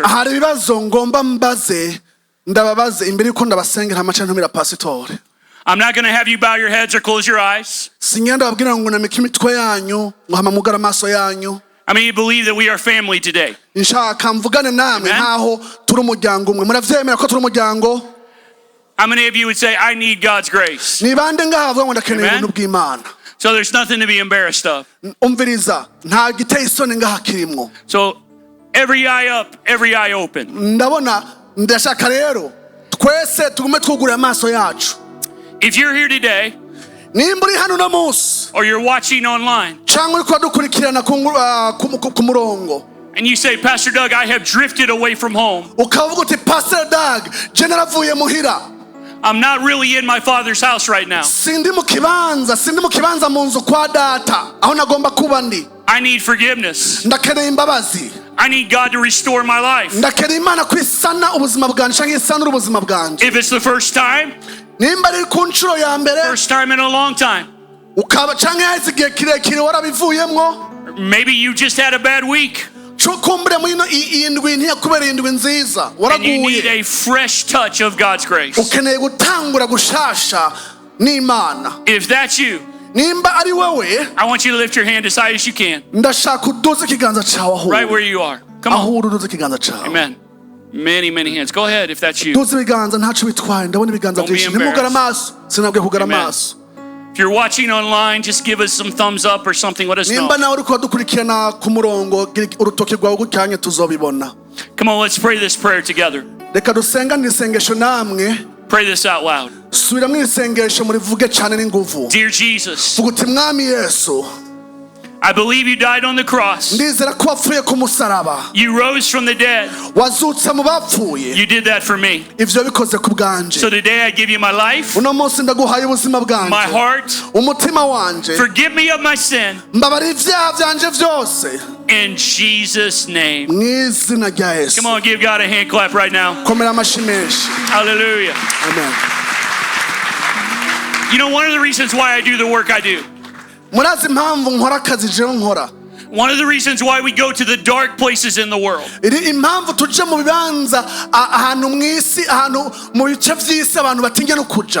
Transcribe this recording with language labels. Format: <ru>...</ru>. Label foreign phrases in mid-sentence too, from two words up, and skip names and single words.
<en>I'm not going to have you bow your heads or close your eyes. I mean, you believe that we are family today.</en> <rn>nshaka mvugane namwe</rn> <en>Amen.</en> <rn>nkaho turi umuryango umwe muravyemera ko turi umuryango</rn> <en>How many of you would say, I need God's grace?</en> <rn>ni bande ngahavuga ngo ndakeneye</rn> <en>Amen.</en> <rn>ubuntu bw'Imana</rn> <en>So there's nothing to be embarrassed of.</en> <rn>umviriza nta giteye isoni ngaha kirimwo</rn> <en>So every eye up, every eye open.</en> <rn>ndabona ndashaka rero twese tugume twugurura amaso yacu</rn> <en>If you're here today</en> <rn>nimba uri hano uno munsi</rn> <en>or you're watching online</en> <rn>cyangwa uriko dukurikirana ku murongo</rn> <en>and you say, Pastor Doug, I have drifted away from home.</en> <rn>ukavuga uti Pastor Doug je naravuye muhira</rn> <en>I'm not really in my father's house right now.</en> <rn>sindi mu kibanza mu nzu kwa data aho nagomba kuba ndi</rn> <en>I need forgiveness.</en> <rn>ndakeneye imbabazi</rn> <en>I need God to restore my life.</en> <rn>ndakeneye Imana kwisana ubuzima bwanje cyangwa isanura ubuzima bwanje</rn> <en>If it's the first time</en> <rn>nimba ari ku nshuro ya mbere</rn> <en>in a long time,</en> <rn>ukaba cyangwa yahise igihe kirekire warabivuyemwo</rn> <en>maybe you just had a bad week</en> <rn>kumbure muri ino iyi ndwi ntiyakubereye indwi nziza</rn> <en>and you</en> <rn>waraguye</rn> <en>need a fresh touch of God's grace.</en> <rn>ukeneye gutangura gushasha n'Imana</rn> <en>If that's you,</en> <rn>nimba ari wowe</rn> <en>I want you to lift your hand as high as you can,</en> <rn>ndashaka uduze ikiganza cyawe aho</rn> <en>right where you are. Come</en> <rn>aho</rn> <en>on.</en> <rn>uri uduze ikiganza cyawe</rn> <en>Amen. Many, many hands. Go ahead if that's you.</en> <rn>duze ibiganza ntacyo bitwaye ndabona ibiganza</rn> <en>Don't be</en> <rn>byinshi ntimugare</rn> <en>embarrassed.</en> <rn>amaso sinabwiye kugara</rn> <en>Amen.</en> <rn>amaso</rn> <en>If you're watching online, just give us some thumbs up or something. Let us know.</en> <rn>nimba nawe uri kudukurikirana ku murongo gira urutoki rwawe gucyanye tuzobibona</rn> <en>Come on, let's pray this prayer together.</en> <rn>reka dusenganire isengesho namwe</rn> <en>Pray this out loud.</en> <rn>subiramo iri sengesho murivuge cyane n'inguvu</rn> <en>Dear Jesus,</en> <rn>vuga uti mwami Yesu</rn> <en>I believe you died on the cross.</en> <rn>ndizera ko wapfuye ku musaraba</rn> <en>You rose from the dead.</en> <rn>wazutse mu bapfuye</rn> <en>You did that for me.</en> <rn>ivyo bikoze ku bwanje</rn> <en>So today I give you my life,</en> <rn>uno munsi ndaguhaye ubuzima</rn> <en>my</en> <rn>bwanje</rn> <en>heart.</en> <rn>umutima wanje</rn> <en>Forgive me of my sin.</en> <rn>mbabarira ivyaha vyanje vyose</rn> <en>In Jesus' name.</en> <rn>mu izina rya Yesu</rn> <en>Come on, give God a hand clap right now.</en> <rn>komera amashi menshi</rn> <en>Hallelujah.</en> <rn>amen</rn> <en>You know, one of the reasons why I do the work I do,</en> <rn>murazi impamvu nkora akazi jewe nkora</rn> <en>one of the reasons why we go to the dark places in the world,</en> <rn>iri impamvu tuje mu bibanza ahantu mw'isi ahantu mu bice vy'isi abantu batinya no kuja</rn>